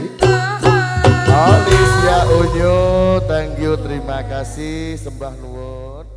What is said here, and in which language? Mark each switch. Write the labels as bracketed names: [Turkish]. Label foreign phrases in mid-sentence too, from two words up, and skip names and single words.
[English] Olesya Unyu, thank you, [Indonesian] terima kasih, [Javanese] sembah nuwun.